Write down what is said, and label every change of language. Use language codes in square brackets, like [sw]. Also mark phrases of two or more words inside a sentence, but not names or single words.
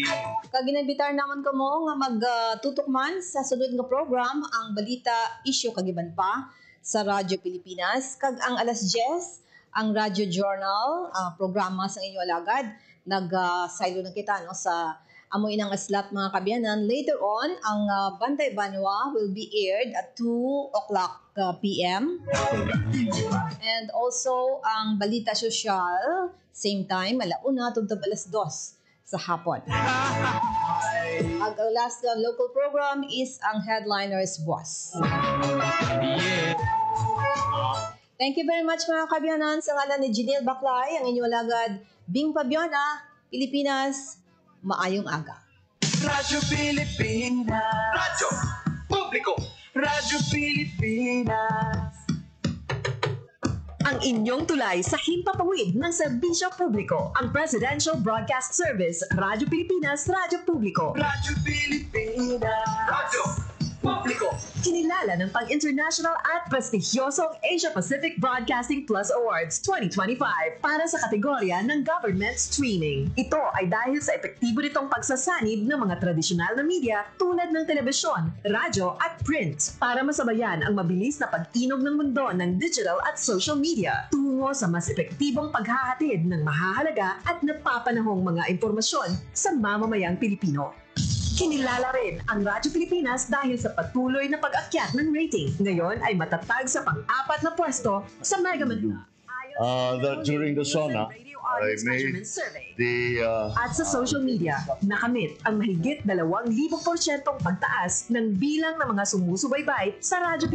[hil] Kag ginambitar naman ko mo nga magtutok man sa sunod nga program, ang balita, isyu kagiban pa sa Radyo Pilipinas. Kag ang alas 10, ang Radio Journal, programa sa inyo alagad, nag-silo na kita no, sa amoy ng slot, mga kabyanan. [en] Later on, ang Bantay Banwa will be aired at 2 o'clock p.m. And also, [hil] ang Balita Sosyal, [en] same time, [hil] alauna, tugtog alas 2 sa hapon. [en] Ang last local program is ang Headliners Boss. Thank you very much, [hil] mga kabyanan. Sa ngalan ni Janelle Baclay, ang inyong alagad, Bing Pabiona, Pilipinas, maayong aga. Radyo Pilipinas. Radyo Publiko. Radyo Pilipinas. [tl] Ang inyong tulay sa himpapawid ng serbisyo publiko, ang Presidential Broadcast Service, Radyo Pilipinas, Radyo Publiko. Radyo Pilipinas. Radyo Publiko. Kinilala ng pang-international at prestigyosong Asia Pacific Broadcasting Plus Awards 2025 para sa kategorya ng Government Streaming. Ito ay dahil sa epektibo nitong pagsasanib ng mga tradisyonal na media tulad ng telebisyon, radyo at print para masabayan ang mabilis na pag-inog ng mundo ng digital at [en] social media [tl] tungo sa mas epektibong paghahatid ng mahahalaga at napapanahong mga impormasyon sa mamamayang Pilipino. Kinilala rin ang Radyo Pilipinas dahil sa patuloy na pag-akyat ng rating. Ngayon ay matatag sa pang-4 na pwesto sa Mega Manila. [en] That during the SONA, I made [tl] At sa [en] social media, [tl] nakamit ang mahigit 2,000% pagtaas ng bilang ng mga sumusubaybay sa Radyo